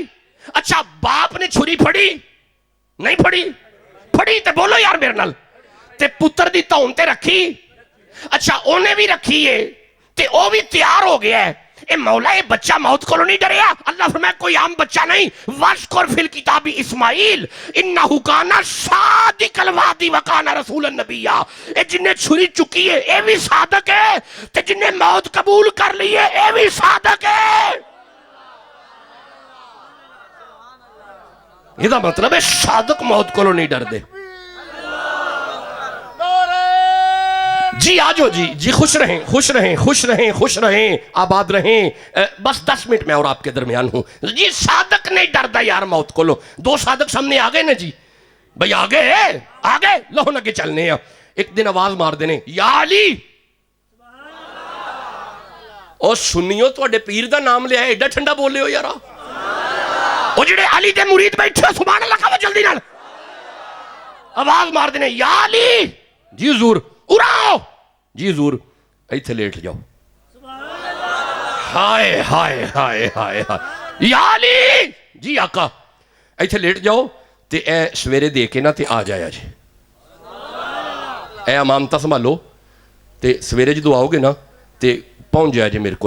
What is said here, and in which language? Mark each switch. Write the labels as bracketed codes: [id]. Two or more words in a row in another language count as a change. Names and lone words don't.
[pa] اچھا باپ نے چھری پھڑی نہیں پھڑی? پھڑی تے بولو یار میرے نال۔ تے پتر دی دھون تے رکھی، اچھا اونے بھی رکھی ہے، تے او بھی تیار ہو گیا ہے. اے مولا یہ بچہ موت کو نہیں ڈریا? اللہ فرمایا کوئی عام بچہ نہیں, [ar] واذكر في الكتاب إسماعيل إنه كان صادق الوعد و كان رسولا نبيا. [pa] اے جنے چھری چکی ہے یہ بھی صادق ہے، تے جنے موت قبول کر لی ہے یہ بھی صادق ہے. [ur] اس کا مطلب ہے صادق موت کو نہیں ڈرتے جی. آجو جی، جی خوش رہیں، خوش رہیں، خوش رہیں، خوش رہیں، آباد رہیں. بس 10 منٹ میں اور آپ کے درمیان ہوں جی۔ صادق نہیں ڈرتا یار موت کو. لو دو صادق سامنے آ گئے نا جی، بھائی آ گئے، آ گئے، لو لگے چلنے. [pa] ایک دن آواز مار دینے یا علی, اور سنیو تہاڈے پیر دا نام لیا، ایڈا ٹھنڈا بولے ہو یار. ਉਹ ਜਿਹੜੇ علی دے مرید بیٹھے [ar] سبحان الله [pa] کہو جلدی نال آواز مار دینے یا علی جی حضور، اُراؤ جی حضور، اتھے لیٹ جاؤ. ہائے ہائے ہائے ہائے ہائے، یا علی جی آقا اتھے لیٹ جاؤ، تے اے سویرے دے کے نا تے آ جایا جی، اے اماناتاں سنبھالو، تے سویرے جو آؤ گے نا تے پہنچ جایا جی میرے کو.